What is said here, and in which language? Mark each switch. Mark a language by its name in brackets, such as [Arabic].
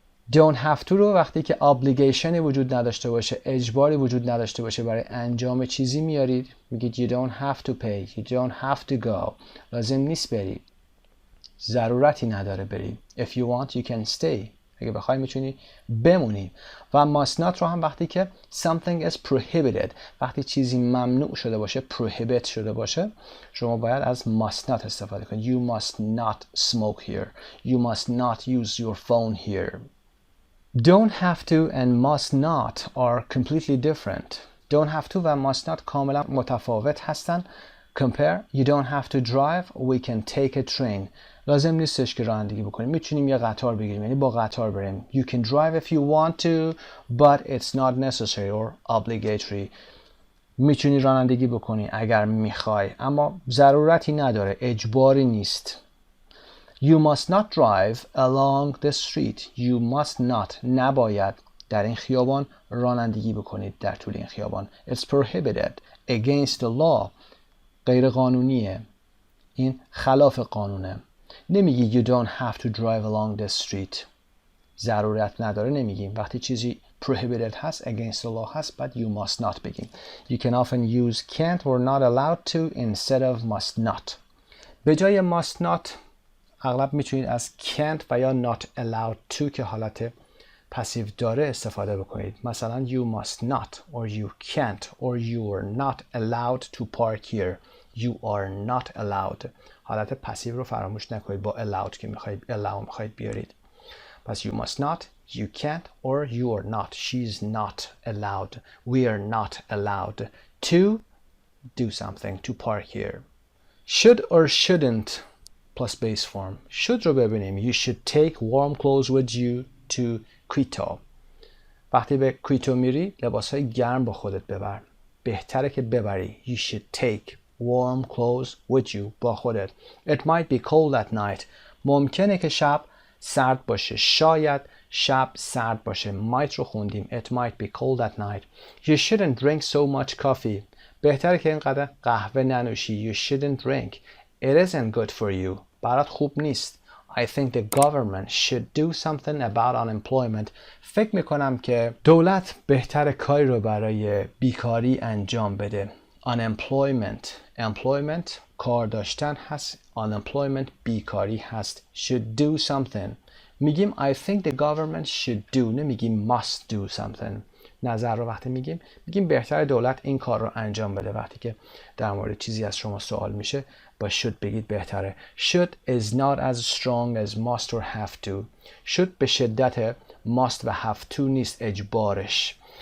[English] Don't have to [Persian] رو وقتی که obligation وجود نداشته باشه، اجباری وجود نداشته باشه برای انجام چیزی میارید. میگید [English] you don't have to pay, you don't have to go. [Persian] لازم نیست بری. ضرورتی نداره بری. [English] If you want you can stay. [Persian] اگه بخوای میتونی بمونی. و must not رو هم وقتی که [English] something is prohibited، [Persian] وقتی چیزی ممنوع شده باشه، prohibit شده باشه، شما باید از must not استفاده کنید. [English] You must not smoke here. You must not use your phone here. Don't have to and must not are completely different. [Persian] Don't have to و must not کاملا متفاوت هستن. [English] Compare. You don't have to drive. We can take a train. [Persian] لازم نیستش که رانندگی بکنیم. میتونیم یه قطار بگیریم، یعنی با قطار بریم. [English] You can drive if you want to, but it's not necessary or obligatory. [Persian] میتونی رانندگی بکنی اگر میخوای، اما ضرورتی نداره، اجباری نیست. [English] You must not drive along the street. You must not. [Persian] نباید در این خیابان رانندگی بکنید در طول این خیابان. [English] It's prohibited. Against the law. [Persian] غیر قانونیه. این خلاف قانونه. نمیگی [English] you don't have to drive along the street. [Persian] ضرورت نداره نمیگیم. وقتی چیزی prohibited هست [English] against the law [Persian] هست بعد [English] you must not [Persian] بگیم. [English] You can often use can't or not allowed to instead of must not. [Persian] به جای must not اغلب میتونید از can't و یا not allowed to که حالت پسیو داره استفاده بکنید. مثلا [English] you must not or you can't or you are not allowed to park here. You are not allowed. [Persian] حالت پسیو رو فراموش نکنید با allowed که میخواید بیارید. [English] پس you must not, you can't or you are not. She's not allowed. We are not allowed to do something, to park here. Should or shouldn't plus base form. Should رو ببینیم. You should take warm clothes with you to Quito. [Persian] وقتی به کویتو میری لباسهای گرم با خودت ببر. بهتره که ببری. [English] You should take warm clothes with you [Persian] با خودت. [English] It might be cold at night. [Persian] ممکنه که شب سرد باشه. شاید شب سرد باشه. might رو خوندیم. [English] It might be cold at night. You shouldn't drink so much coffee. [Persian] بهتره که اینقدر قهوه ننوشی. [English] You shouldn't drink. It isn't good for you. [Persian] برات خوب نیست. [English] I think the government should do something about unemployment. [Persian] فکر میکنم که دولت بهتر کاری رو برای بیکاری انجام بده. [English] Unemployment. [Persian] Employment کار داشتن هست. Unemployment بیکاری هست. [English] Should do something. [Persian] میگیم [English] I think the government should do. [Persian] نمیگیم [English] must do something. [Persian] نظر رو وقتی میگیم بهتر دولت این کار رو انجام بده. وقتی که در مورد چیزی از شما سوال میشه با should بگید بهتره. [English] Should is not as strong as must or have to. [Persian] should به شدت must و have to نیست اجبارش.